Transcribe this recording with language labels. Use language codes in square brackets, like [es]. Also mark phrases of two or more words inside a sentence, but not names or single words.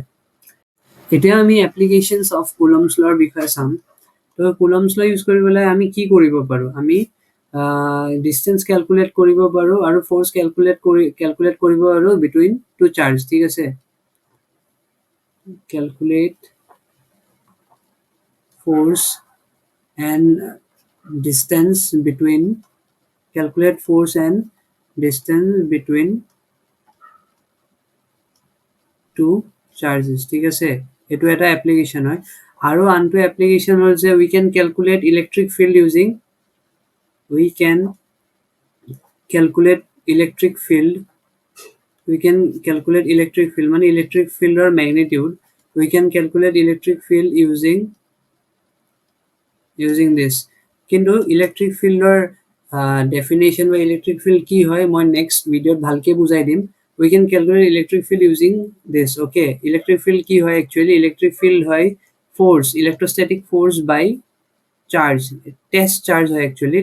[as] এতিয়া আমি [en] applications of Coulomb's lawৰ [as] বিষয়ে চাম। তো [en] Coulomb's law use [as] কৰি পেলাই আমি কি কৰিব পাৰোঁ? আমি [en] distance calculate [as] কৰিব পাৰোঁ আৰু [en] force calculate [as] কৰিব পাৰোঁ [en] between two charge, [as] ঠিক আছে। [en] কেলকুলেট force and distance between calculate force and distance between two charges, [as] ঠিক আছে। এইটো এটা এপ্লিকেশ্যন হয়। আৰু আনটো এপ্লিকেশ্যন হ'ল যে [en] we can calculate electric field using we can calculate electric field মানে electric fieldৰ magnitude. We can calculate electric field using this. [as] কিন্তু [en] electric fieldৰ definition [as] বা [en] electric field [as] কি হয় মই [en] next videoত [as] ভালকৈ বুজাই দিম। [en] we can calculate electric field using this, okay. electric field [as] কি হয় একচুৱেলি? [en] electric field হয় force, electrostatic force by charge. test charge হয় একচুৱেলি।